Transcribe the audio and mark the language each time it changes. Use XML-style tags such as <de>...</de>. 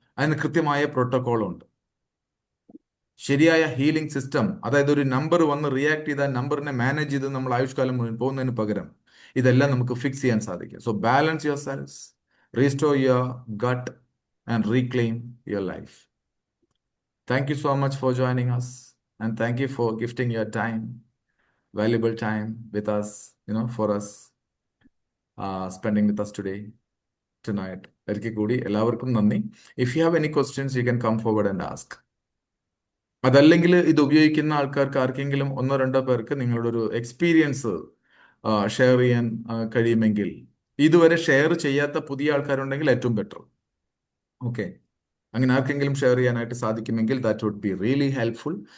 <ml>അതിന് കൃത്യമായ പ്രോട്ടോകോൾ ഉണ്ട്. ശരിയായ ഹീലിംഗ് സിസ്റ്റം, അതായത് ഒരു നമ്പർ വന്ന് റിയാക്ട് ചെയ്ത നമ്പറിനെ മാനേജ് ചെയ്ത് നമ്മൾ ആയുഷ്കാലം മുഴുവൻ പോകുന്നതിന് പകരം ഇതെല്ലാം നമുക്ക് ഫിക്സ് ചെയ്യാൻ സാധിക്കും.</ml> <en>So balance your cells, restore your gut and reclaim your life. Thank you so much for joining us, and thank you for gifting your time, valuable time with us, for us, spending with us today, tonight.</en> <ml>ഒരിക്കൽ കൂടി എല്ലാവർക്കും നന്ദി.</ml> <en>If you have any questions, you can come forward and ask.</en> <ml>അതല്ലെങ്കിൽ ഇത് ഉപയോഗിക്കുന്ന ആൾക്കാർക്ക് ആർക്കെങ്കിലും 1-2 പേർക്ക് നിങ്ങളുടെ ഒരു എക്സ്പീരിയൻസ് ഷെയർ ചെയ്യാൻ കഴിയുമെങ്കിൽ, ഇതുവരെ ഷെയർ ചെയ്യാത്ത പുതിയ ആൾക്കാരുണ്ടെങ്കിൽ ഏറ്റവും ബെറ്റർ. ഓക്കെ. അങ്ങനെ ആർക്കെങ്കിലും ഷെയർ ചെയ്യാനായിട്ട് സാധിക്കുമെങ്കിൽ</ml> <en>That would be really helpful.</en>